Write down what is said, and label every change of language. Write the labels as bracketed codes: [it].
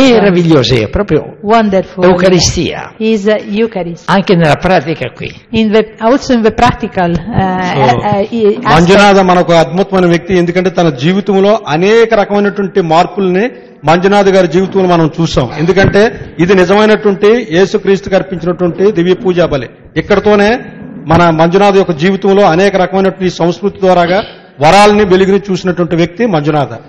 [it] Meraviglioso, è proprio [en] Wonderful. [it] Eucaristia, [en] Is Eucharist. [it] anche nella pratica qui. [en] Also in the practical aspect. [te] Manjunatha మనకు అద్భుతమైన వ్యక్తి. ఎందుకంటే తన జీవితంలో అనేక రకమైనటువంటి మార్పుల్ని మంజునాథ్ గారి జీవితంలో మనం చూసాం. ఎందుకంటే ఇది నిజమైనటువంటి యేసుక్రీస్తుకు అర్పించినటువంటి దివ్య పూజా బలి. ఇక్కడతోనే మన మంజునాథ్ యొక్క జీవితంలో అనేక రకమైనటువంటి సంస్కృతి ద్వారాగా వరాలని వెలుగుని చూసినటువంటి వ్యక్తి మంజునాథ.